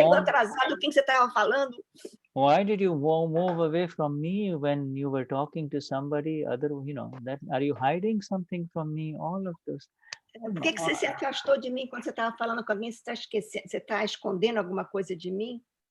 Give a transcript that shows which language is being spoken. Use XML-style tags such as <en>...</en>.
<pt>chegou atrasado, quem você estava falando?</pt> <en>Why did you move away from me when you were talking to somebody other? That are you hiding something from me? All of this.</en> <pt>Por que você se afastou de mim quando você estava falando com alguém? Você está escondendo alguma coisa de mim?</pt>